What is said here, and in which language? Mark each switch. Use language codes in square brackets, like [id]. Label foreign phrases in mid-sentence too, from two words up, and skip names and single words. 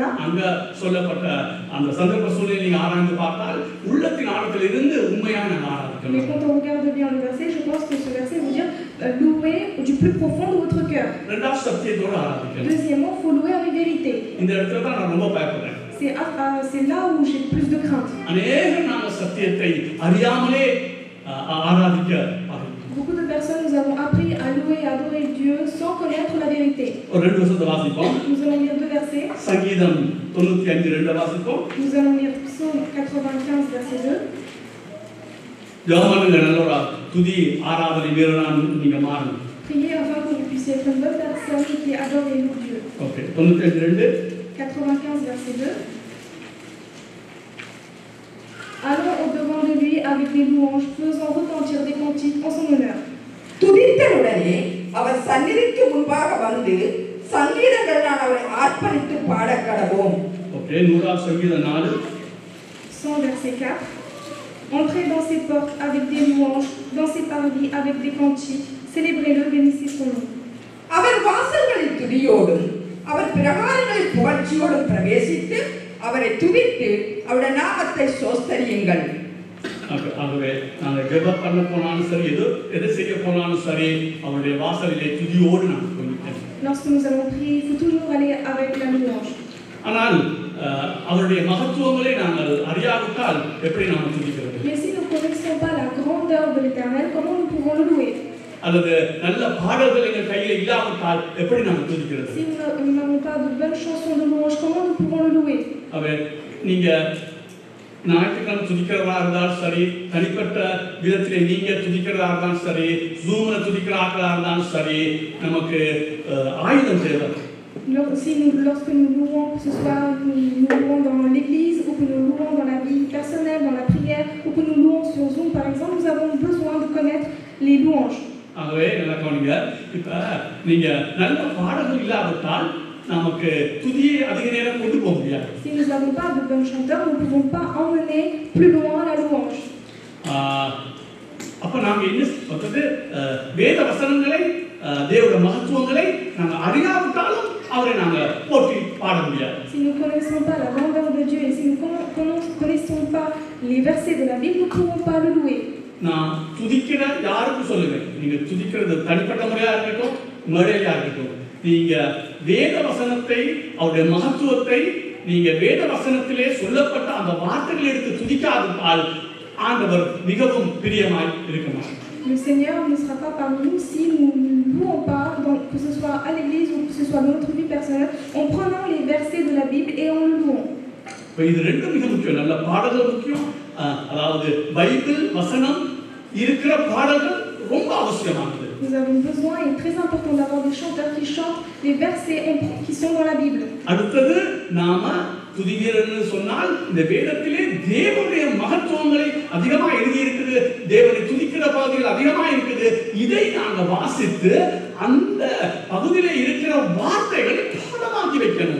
[ta] அங்க சொல்லப்பட்ட அந்த சந்தர்ப்ப சூழ்நிலை நீங்க ஆராய்ந்து பார்த்தால் உள்ளத்தின் ஆழத்தில் இருந்து உண்மையான ஆராதிக்கணும். [fr] Mais quand on regarde bien le verset, je pense que ce verset veut dire louer du plus profond de votre cœur. [ta] ரெண்டாவது சத்தியத்தோடு ஆராதிக்கணும். [fr] Deuxièmement, il faut louer avec vérité. [ta] இந்த இடத்துல தான் நான் ரொம்ப பயப்படுறேன். [fr] C'est là où j'ai plus de crainte. [ta] அநேகம் நாங்கள் சத்தியத்தை அறியாமலே ஆராதிக்க. [fr] Beaucoup de personnes, nous avons appris à louer et adorer Dieu sans connaître la vérité. [ta] ஒரு ரெண்டு வசனத்தை வாசிப்போம். [fr] Nous allons lire deux versets. [ta] சங்கீதம் 95:2 வாசிப்போம். [fr] Nous allons lire Psaume 95 verset 2. [ta] ஜெபமனுங்க நல்ல ஒரு துதி ஆராதனை வீரனா நீங்க மாறணும். [fr] Priez afin que vous puissiez être une bonne personne qui adore et loue Dieu. [ta] ஓகே, 95:2. [fr] 95 verset 2. Allons au-devant de lui avec des louanges, faisons retentir des cantiques en son honneur. [ta] துதித்தவுடனே அவர் சந்நிதிக்கு முன்பாக வந்து சங்கீதங்களால் அவரை ஆர்ப்பரித்து பாடக் கடவோம். ஓகே, 100 சங்கீதம் 4. [fr] 100 verset 4. Entrez dans ses portes avec des louanges, dans ses parvis avec des cantiques, célébrez-le, bénissez son nom. [ta] அவர் வாசல்களில் துதியோடும் அவர் பிரகாரங்களில் புகழ்ச்சியோடும் பிரவேசித்து அவரை துதித்து அவருடைய நாமத்தை சோஸ்தரியுங்கள். ஆகவே நாங்கள் ஜெபம் பண்ண போனாலும் சரி, எது செய்ய போனாலும் சரி, அவருடைய வாசலிலே துதியோடு நாங்கள் போய்விட்டோம். [fr] Lorsque nous allons prier, il faut toujours aller avec la louange. [ta] ஆனால் அவருடைய மகத்துவங்களை நாங்கள் அறியாவிட்டால் எப்படி நாம் துதிக்கிறது? [fr] Mais si nous ne connaissons pas la grandeur de l'Éternel, comment nous pouvons le louer? [ta] அல்லது நல்ல பாடல்கள் எங்கள் கையில் இல்லாவிட்டால் எப்படி நாங்கள் துதிக்கிறது? [fr] Si nous n'avons pas de bonnes chansons de louange, comment nous pouvons le louer? [ta] நீங்க ஞாயிற்றுக்கிழமை துதிக்கிறதா இருந்தாலும் சரி, தனிப்பட்ட விதத்திலே நீங்க துதிக்கிறதா இருந்தாலும் சரி, ஜூம்ல துதிக்கிறார்களா இருந்தாலும் சரி, நமக்கு ஆயுதம் தேவை. [fr] Lorsque nous louons, que ce soit nous louons dans l'église, ou que nous louons dans la vie personnelle, dans la prière, ou que nous louons sur Zoom par exemple, nous avons besoin de connaître les louanges. [ta] ஆகவே நல்லா கவனிங்க, இப்ப நீங்க நல்ல பாடல்கள் இல்லாவிட்டால் நமக்கு துதியை அதிக நேரம் கொண்டு போக முடியாது. [fr] Si nous n'avons pas de bons chanteurs, nous ne pouvons pas emmener plus loin la louange. [ta] அப்ப நாம என்ன சொல்றது? வேத வசனங்களை, தேவனுடைய மகத்துவங்களை நாங்க அறியாவிட்டாலும் அவரை நாங்க போற்றி பாட முடியாது. [fr] Si nous ne connaissons pas la grandeur de Dieu et si nous ne connaissons pas les versets de la Bible, nous ne pouvons pas le louer. [ta] நான் துதிக்கிற யாருக்கும் சொல்லுவேன், நீங்க துதிக்கிறது தனிப்பட்ட முறையா இருக்கட்டும், மேடையா இருக்கட்டும், நீங்க வேத வசனத்தை, அவருடைய மகத்துவத்தை நீங்க வேத வசனத்திலே சொல்லப்பட்ட அந்த வார்த்தைகளை எடுத்து துதிக்காவிட்டால் ஆண்டவர் மிகவும் பிரியமாய் இருக்க மாட்டார். [fr] Le Seigneur ne sera pas parmi nous si nous ne louons pas, que ce soit à l'église ou que ce soit dans notre vie personnelle, en prenant les versets de la Bible et en le louant. [ta] இது ரெண்டும் மிக முக்கியம். நல்ல பாடல்கள் முக்கியம், அதாவது பைபிள் வசனம் இருக்கிற பாடல்கள் ரொம்ப அவசியமானது. [fr] Nous avons besoin et très important d'avoir des chanteurs qui chantent les versets qui sont dans la Bible. [ta] அடுத்தது நாம துதிக்கிறன்னு சொன்னால் இந்த வேதத்திலே தேவனுடைய மகத்துவங்களை அதிகமாக எழுதி இருக்குது, தேவனை துதிக்கிற பகுதிகள் அதிகமாக இருக்குது. இதை நாங்க வாசித்து அந்த பகுதியிலே இருக்கிற வார்த்தைகளை பாடமாக்கி வைக்கணும்.